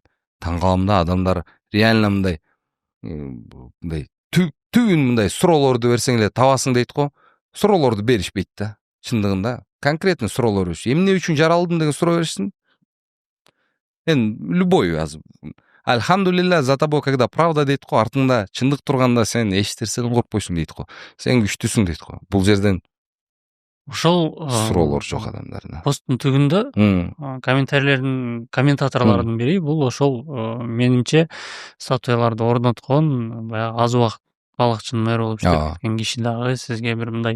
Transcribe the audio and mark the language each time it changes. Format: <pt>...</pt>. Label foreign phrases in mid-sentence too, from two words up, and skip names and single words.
<ky>Таң калам да, адамдар реально мындай түбүн мындай суроолорду берсең эле табасың дейт го. Суроолорду беришпейт да. Чындыгында конкретно суроолор бериш. Эмне үчүн жаралдым деген суроо беришсин. Любой азыр. Альхамдулилля,</ky> <ru>за тобой когда правда</ru> <ky>дейт го, артыңда чындык турганда сен эч нерседен коркпойсуң дейт го. Сен күчтүүсүң дейт го. Бул жерден ошол суроолор жок адамдарда. посттун түбүндө комментаторлордун бири бул ошол менимче статуяларды орноткон баягы аз убакыт балыкчынын мэрі болуп иштеп кеткен киши дагы сизге бир мындай</ky>